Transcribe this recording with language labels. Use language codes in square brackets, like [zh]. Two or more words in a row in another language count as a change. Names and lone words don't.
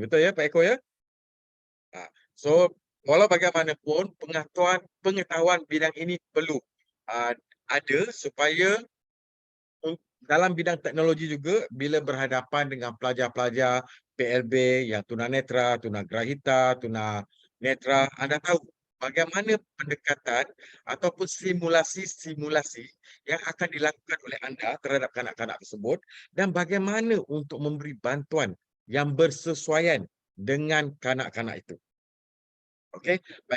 [ms] Betul ya Pak Eko ya? So, walau bagaimanapun pengetahuan bidang ini perlu ada supaya dalam bidang teknologi juga bila berhadapan dengan pelajar-pelajar PLB yang tunanetra, tunagrahita, tunanetra, anda tahu bagaimana pendekatan ataupun simulasi-simulasi yang akan dilakukan oleh anda terhadap kanak-kanak tersebut dan bagaimana untuk memberi bantuan yang bersesuaian dengan kanak-kanak itu. Okey, baik.